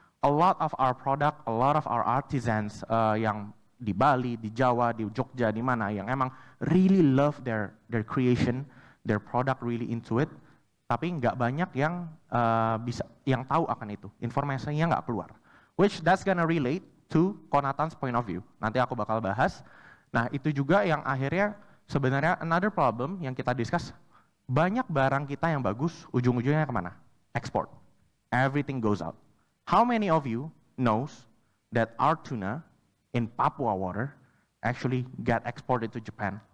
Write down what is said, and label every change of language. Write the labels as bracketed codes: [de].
[en] A lot of our product, a lot of our artisans [id] yang di Bali, di Jawa, di Jogja, di mana, yang emang [en] really love their creation, their product really into it, [id] tapi nggak banyak yang yang tahu akan itu, informasinya nggak keluar. [en] Which that's gonna relate to Konatan's point of view. [id] Nanti aku bakal bahas. Nah, itu juga yang akhirnya sebenarnya [en] another problem [id] yang kita discuss. Banyak barang kita yang bagus, ujung-ujungnya kemana? [en] Export. Everything goes out. How many of you knows that our tuna in Papua water actually get exported to Japan?